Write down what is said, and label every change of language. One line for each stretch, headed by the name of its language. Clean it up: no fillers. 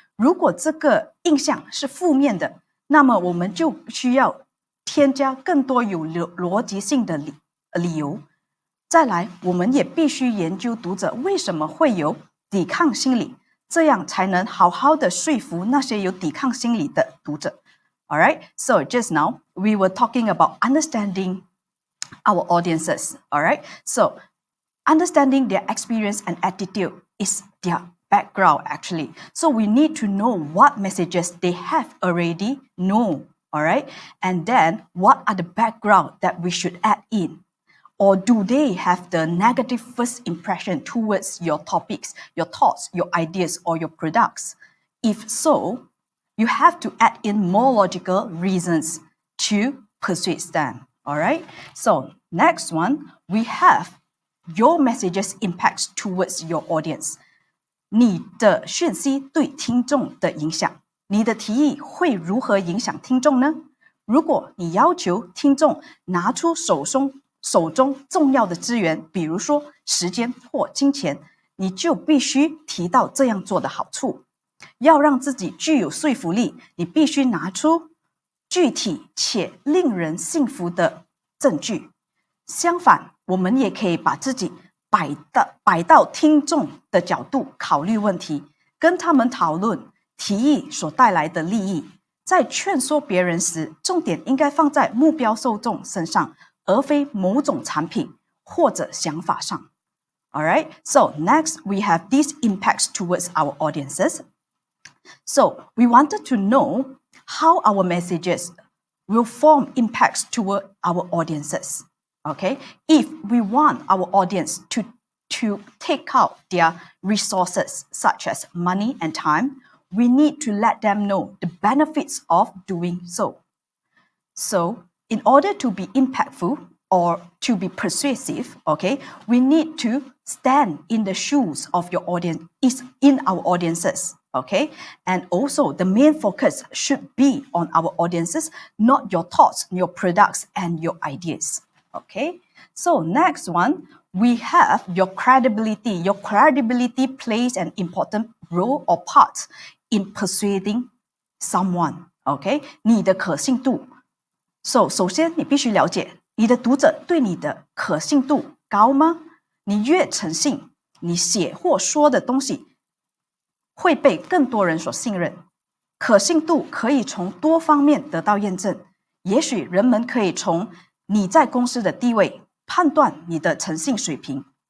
Chinese: 如果这个印象是负面的，那么我们就需要添加更多有逻辑性的理由。再来，我们也必须研究读者为什么会有抵抗心理，这样才能好好的说服那些有抵抗心理的读者。
English: Alright, so just now we were talking about understanding our audiences. Alright, so understanding their experience and attitude is their background actually. So we need to know what messages they have already known. All right, and then what are the background that we should add in? Or do they have the negative first impression towards your topics, your thoughts, your ideas, or your products? If so, you have to add in more logical reasons to persuade them. All right, so next one, we have your messages impacts towards your audience.
Chinese: 你的讯息对听众的影响。你的提议会如何影响听众呢？如果你要求听众拿出手中重要的资源，比如说时间或金钱，你就必须提到这样做的好处。要让自己具有说服力，你必须拿出具体且令人信服的证据。相反，我们也可以把自己摆到听众的角度考虑问题，跟他们讨论提议所带来的利益。在劝说别人时，重点应该放在目标受众身上，而非某种产品或者想法上。
English: Alright, so next we have these impacts towards our audiences. So we wanted to know how our messages will form impacts toward our audiences. Okay, if we want our audience to to take out their resources, such as money and time. We need to let them know the benefits of doing so. So, in order to be impactful or to be persuasive, okay, we need to stand in the shoes of your audience, is in our audiences, okay? And also the main focus should be on our audiences, not your thoughts, your products, and your ideas, okay? So next one, we have your credibility. Your credibility plays an important role or part in persuading someone, okay?
Chinese: 你的可信度。 So 首先你必须了解你的读者对你的可信度高吗？你越诚信，你写或说的东西会被更多人所信任。可信度可以从多方面得到验证，也许人们可以从你在公司的地位判断你的诚信水平。